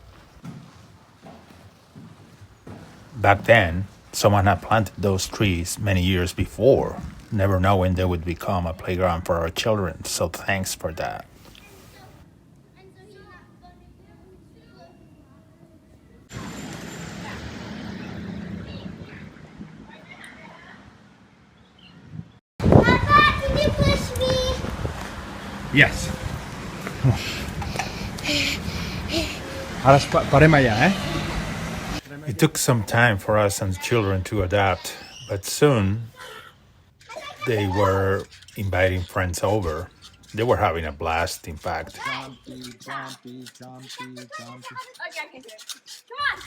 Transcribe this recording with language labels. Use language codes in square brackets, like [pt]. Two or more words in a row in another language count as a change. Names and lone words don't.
[en] Back then, someone had planted those trees many years before, never knowing they would become a playground for our children, so thanks for that. Papa, can you push me? Yes. [ca] Ara parem allà, eh? [en] It took some time for us and the children to adapt, but soon they were inviting friends over. They were having a blast, in fact. Okay, come on.